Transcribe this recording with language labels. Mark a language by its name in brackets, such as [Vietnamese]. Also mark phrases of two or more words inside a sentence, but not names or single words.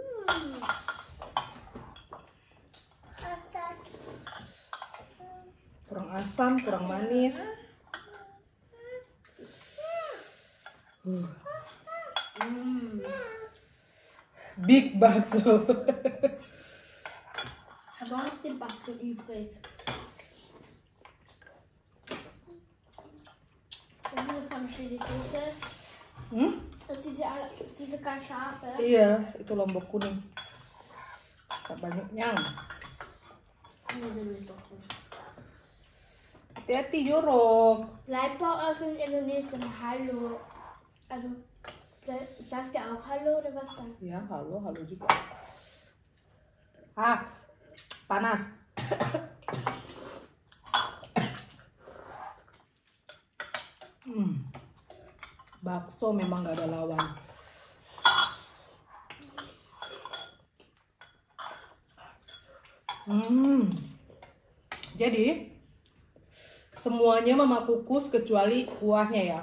[Indonesian] Kurang asam, kurang manis. [English] Big bakso. [German] Ich habe auch noch den Bakso übrig. Und diese von Chili Soße. Das ist diese Kaschabe. [Indonesian] Iya, itu lombok kuning. Tak banyaknya. Hati-hati jorok. [German] Bleib bei euch in Indonesien. Hallo. Also, sagt ihr auch Hallo oder was sagt ihr? [Indonesian] Ya, halo juga. Ah, panas. Bakso memang gak ada lawan. Jadi semuanya mama kukus kecuali kuahnya ya.